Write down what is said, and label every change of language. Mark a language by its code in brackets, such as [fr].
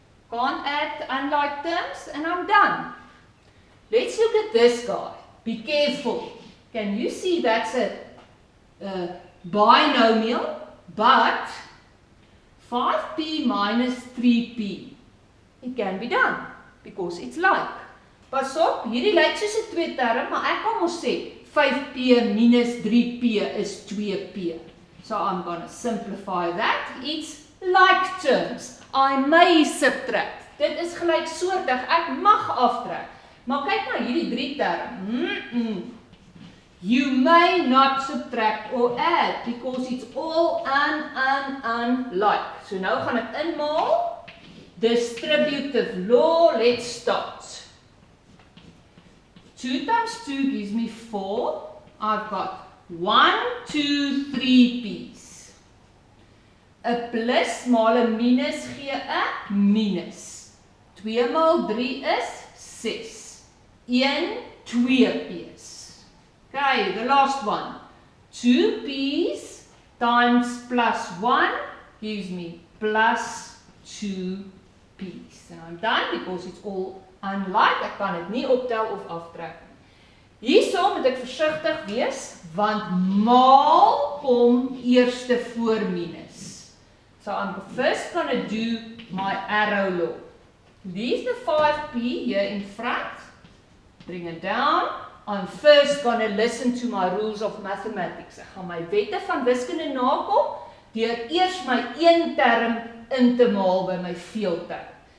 [en] Can't add unlike terms and I'm done. Let's look at this guy. Be careful. Can you see that's a binomial, but 5p minus 3p. It can be done because it's like. [af] Pas op, hierdie lyk soos 'n twee term, maar ek kan mos sê 5p minus 3p is 2p. [en] So I'm going to simplify that. It's like terms. I may subtract. [af] Dit is gelyksoortig. Ek mag aftrek. Maar kyk na hierdie drie term. [en] You may not subtract or add because it's all like. [af] So nou gaan ek inmaal. Distributive law. [en] Let's start. 2 times 2 gives me 4. I've got 1, 2, 3 p's. [af] 'n plus maal 'n minus gee 'n minus. 2 maal 3 is 6. 1, 2 p's. [en] Okay, the last one. 2 p's times plus 1 gives me plus 2 p's. And I'm done because it's all unlike. [af] Ek kan dit nie optel of aftrek. Hierso moet ek versigtig wees, want maal kom eerste voor minus. [en] So I'm first going to do my arrow law. Leave the 5p here in front. Bring it down. I'm first going to listen to my rules of mathematics. [af] Ek gaan my wette van wiskunde nakom deur eers my eenterm in te maal by my veelterm.